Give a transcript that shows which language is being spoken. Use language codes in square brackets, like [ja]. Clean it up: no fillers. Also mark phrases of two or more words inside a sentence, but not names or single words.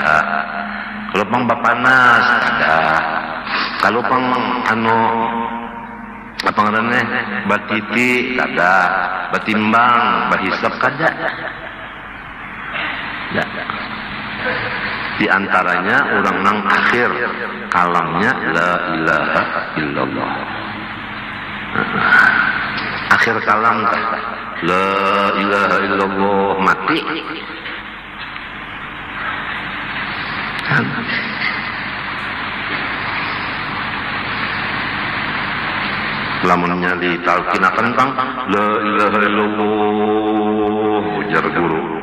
[bjn] Kalau pang bapanas kada. Kalau pang apa ngarannya batiti kada, batimbang, bahisab kada. Ya. Di antaranya orang nang akhir kalamnya [ar] لا إله إلا الله. [bjn] Akhir kalam [ar] لا إله إلا الله [bjn] mati. Lamunnya ditalkinakan tang [ar] لا إله إلا الله [bjn] ujar guru.